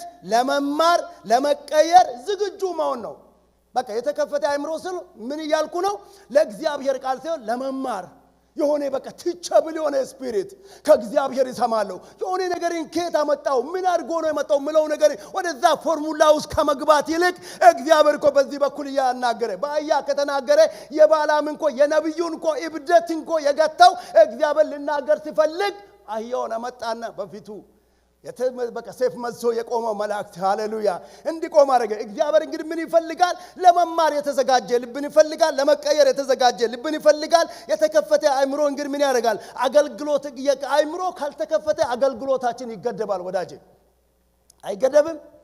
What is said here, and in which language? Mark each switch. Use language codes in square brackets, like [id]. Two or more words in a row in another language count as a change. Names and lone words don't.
[am] ለመማር ለመቀየር ዝግጁ መሆን ነው በቃ የተከፈተ አይምሮ ስል ምን ይያልኩ ነው ለእግዚአብሔር ቃል ሲሆን ለመማር የሆነ በቃ ትቸብል የሆነ ስፒሪት ከእግዚአብሔር ይሰማሉ የሆነ ነገርን ከየት አመጣው ምን አድርጎ ነው የመጣው ምለው ነገር ወደዛ ፎርሙላ ውስጥ ከመግባት ይልቅ እግዚአብሔር እኮ በዚህ በኩል ያናገረ በአያ ከተናገረ የባላም እንኮ የነብዩን እንኮ እብደት እንኮ የገታው እግዚአብሔር ልናገር ሲፈልግ አየውን አመጣና በፊቱ በቃ ሰይፍ መዝሶ የቆመው መላእክት ሃሌሉያ እንዲቆም አደረገ እግዚአብሔር እንግዲህ ምን ይፈልጋል ለመማር የተዘጋጀ ልብን ይፈልጋል ለመቀየር የተዘጋጀ ልብን ይፈልጋል የተከፈተ አይምሮ እንግዲህ ምን ያደርጋል አገልግሎት አይምሮ ካልተከፈተ አገልግሎታችን ይገደባል ወዳጄ አይገደብም